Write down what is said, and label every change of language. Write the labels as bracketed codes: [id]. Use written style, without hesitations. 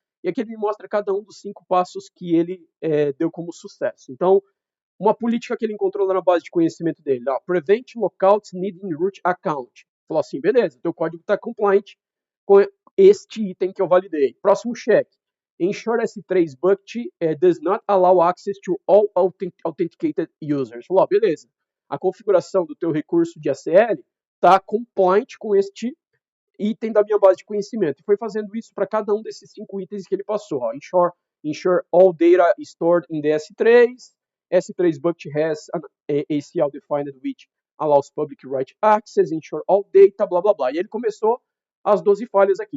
[pt] E aqui ele me mostra cada um dos 5 passos que ele deu como sucesso. Então, uma política que ele encontrou lá na base de conhecimento dele, [en] prevent lockouts needing root account. [pt] Falou assim, beleza, teu código está compliant com este item que eu validei. Próximo check. [en] Ensure S3 bucket does not allow access to all authenticated users. [pt] Falou, beleza, a configuração do teu recurso de ACL está compliant com este item da minha base de conhecimento. E foi fazendo isso para cada um desses 5 itens que ele passou. [en] Ensure all data stored in the S3. S3 bucket has an ACL defined which allows public write access, ensure all data, blá blá blá. [pt] E ele começou as 12 falhas aqui.